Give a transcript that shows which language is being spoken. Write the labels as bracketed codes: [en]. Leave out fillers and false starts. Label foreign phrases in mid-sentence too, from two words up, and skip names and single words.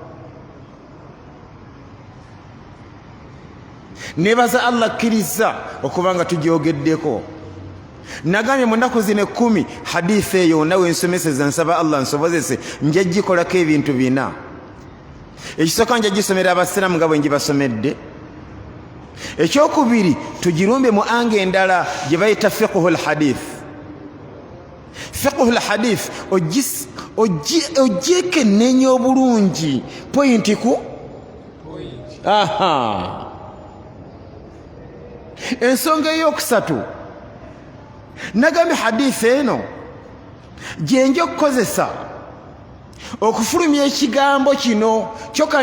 [lg] nebaza Allah akkiriza okuba nga tugyogeddeko nagambye mu nnaku zino 10 hadithi eyo nawe nsomeseza nsaba Allah nsobozese nja gikolako ebintu bina ekisooka nja gisomera abasiraamu nga bwe ngibasomedde ekyokubiri tugirumbe mu anga endala gye bayita [ar] فقه الحديث فقه الحديث [lg] ogyekenneenya obulungi pointi ku aha ensonga eyokusatu nagambye hadithi eno gyenja okukozesa okufulumya ekigambo kino kyokka